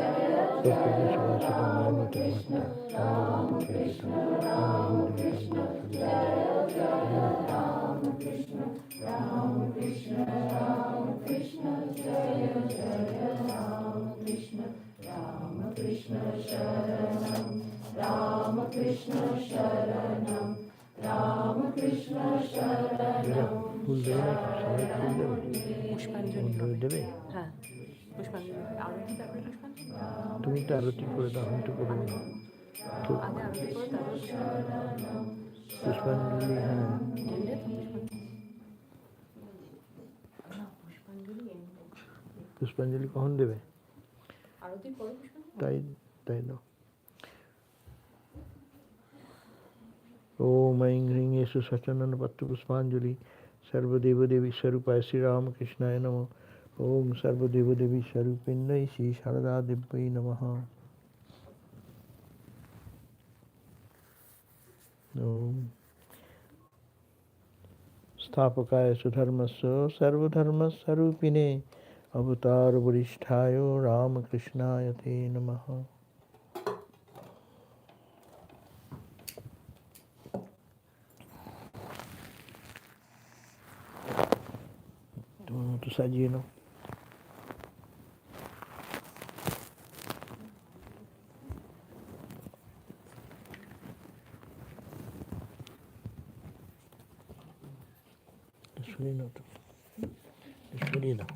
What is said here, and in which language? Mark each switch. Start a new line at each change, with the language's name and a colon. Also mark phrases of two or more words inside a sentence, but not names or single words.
Sanskrit: राम कृष्ण, राम कृष्ण, जय जय राम कृष्ण, राम कृष्ण शरणम्, राम कृष्ण शरणम्, राम कृष्ण शरणम्,
Bangla: ফুল দেবে নাকি সবাই ফুল দেবে পুষ্পাঞ্জলি বন্ধু দেবে হ্যাঁ পুষ্পাঞ্জলি আরতি তারপরে পুষ্পাঞ্জলি তুমি তো আরতি করে দাও আমি তো করবো না তো আগে আরতি করে তারপরে পুষ্পাঞ্জলি হ্যাঁ এন্ডে তো পুষ্পাঞ্জলি এন্ডে পুষ্পাঞ্জলি কখন দেবে আরতি পরে পুষ্পাঞ্জলি তাই তাই দাও
Sanskrit: ओम ऐं ह्रीं येषु सचनन पत्र पुष्पांजलि सर्वदेव देवी स्वरूपाय श्री राम कृष्णाय नमः ओम सर्वदेव देवी स्वरूपिण्यै श्री शारदा देव्यै नमः ओम स्थापकाय सुधर्मस्य सर्वधर्मस्वरूपिणे अवतार वरिष्ठाय रामकृष्णाय ते नमः
Bangla: তো সাজিয়ে লো সরিয়ে নাও তো সরিয়ে দাও